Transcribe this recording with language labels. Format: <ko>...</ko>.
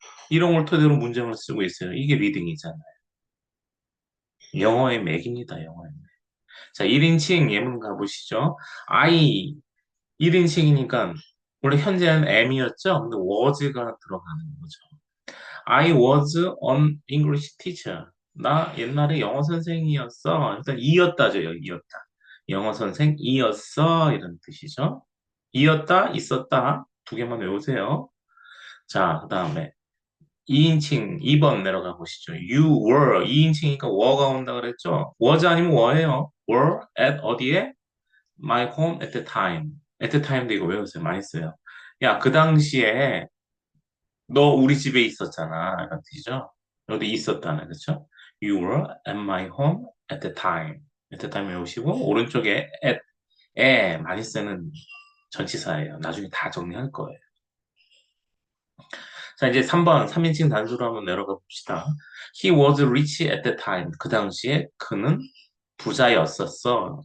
<ko>이런 걸 토대로 문장을 쓰고 있어요. 이게 리딩이잖아요. 영어의 맥입니다. 영어의 맥. 자, 1인칭 예문 가보시죠. I 1인칭이니까 원래 현재는 am이었죠. 근데 was가 들어가는 거죠.</ko> <en>I was an English teacher.</en> <ko>나 옛날에 영어 선생이었어. 일단 이었다죠. 여기 이었다. 영어 선생이었어. 이런 뜻이죠. 이었다, 있었다. 두 개만 외우세요. 자, 그 다음에 2인칭 2번 내려가 보시죠.</ko> <en>You were</en> <ko>2인칭이니까 were가 온다 그랬죠? was 아니면 were예요.</ko> <en>were at</en> <ko>어디에?</ko> <en>My home at the time. at the time</en> <ko>도 이거 외우세요. 많이 써요. 야, 그 당시에 너 우리 집에 있었잖아. 이런 뜻이죠. 여기 있었다는 그렇죠?</ko> <en>You were at my home at the time. at the time</en> <ko>외우시고 오른쪽에 at에 많이 쓰는 전치사예요. 나중에 다 정리할 거예요. 자, 이제 3번, 3인칭 단수로 한번 내려가 봅시다.</ko> <en>He was rich at the time.</en> <ko>그 당시에 그는 부자였었어.</ko>